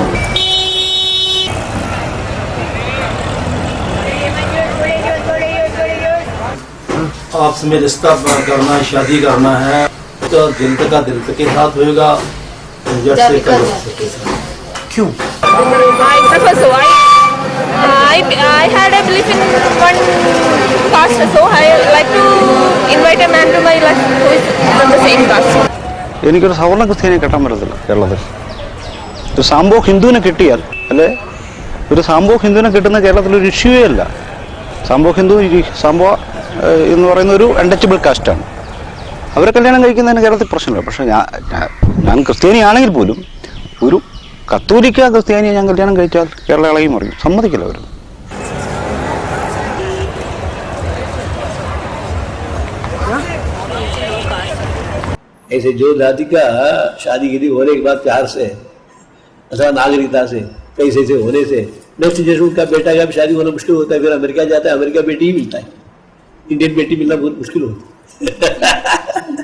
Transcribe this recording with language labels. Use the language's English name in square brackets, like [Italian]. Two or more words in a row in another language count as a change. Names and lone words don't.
[Hindi] आपस में रिश्ता करना, शादी करना है तो दिल का दिल के साथ होगा, जट से कर सकते हैं। क्यों? [English] I prefer so. I had a belief in one caste, so I like to invite a man to my life who is from the same caste. [Malayalam] എനിക്കൊരു സവർണ്ണ ക്രിസ്ത്യാനിയെ കെട്ടാൻ പറ്റത്തില്ല കേരളത്തിൽ. ഒരു സാംബോക്ക് ഹിന്ദുവിനെ കിട്ടിയാൽ അല്ലെ, ഒരു സാംബോക്ക് ഹിന്ദുവിനെ കിട്ടുന്ന കേരളത്തിലൊരു ഇഷ്യൂവേ അല്ല. സാംബോക്ക് ഹിന്ദു സാംബോ എന്ന് പറയുന്ന ഒരു [English] untouchable caste ആണ്. [Malayalam] അവരെ കല്യാണം കഴിക്കുന്നതിന് കേരളത്തിൽ പ്രശ്നമില്ല. പക്ഷെ ഞാൻ ക്രിസ്ത്യാനിയാണെങ്കിൽ പോലും ഒരു കത്തോലിക്ക ക്രിസ്ത്യാനിയെ ഞാൻ കല്യാണം കഴിച്ചാൽ കേരള ഇളകി മറിയും, സമ്മതിക്കില്ല അവർ. [Hindi] ऐसे जो जाति का शादी की होने के बाद प्यार से अथवा नागरिकता से पैसे से होने से [English] next generation [Hindi] का बेटा का भी शादी होना मुश्किल होता है, फिर अमेरिका जाता है, अमेरिका बेटी ही मिलता है, इंडियन बेटी मिलना बहुत मुश्किल होता है।